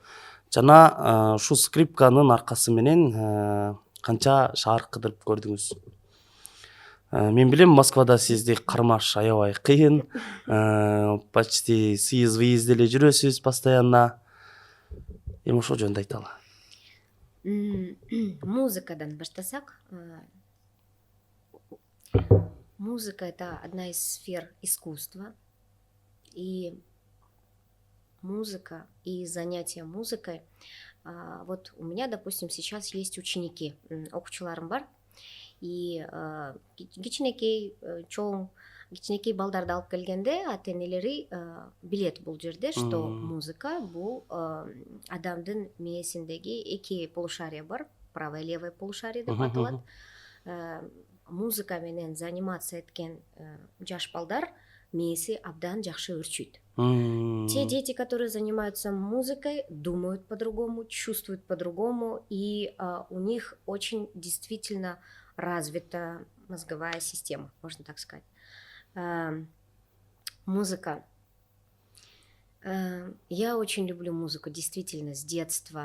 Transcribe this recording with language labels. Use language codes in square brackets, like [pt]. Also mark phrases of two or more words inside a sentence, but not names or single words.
[ky] Жана ушул скрипканын аркасы менен канча шаар кыдырып көрдүңүз? Мен билем, Москвада сизди кармаш аябай кыйын. Почти сыйыз-выйыз эле жүрөсүз постоянно. Эми ошол жөнүндө айталы. Музыкадан баштасак, [ru] музыка — это одна из сфер искусства. И музыка, и занятия музыкой. Вот у меня, допустим, сейчас есть ученики, [ky] окуучуларым бар. И кичинекей балдарды алып келгенде ата-энелери билет бул жерде, что музыка бул адамдын мээсиндеги эки полушария бар, [ru] правое и левое полушарие [ky] деп аталат. Музыка менен заниматься эткен жаш балдар мээси абдан жакшы өрчүйт. [ru] Те дети, которые занимаются музыкой, думают по-другому, чувствуют по-другому, и у них очень действительно развита мозговая система, можно так сказать. Музыка. Я очень люблю музыку, действительно, с детства.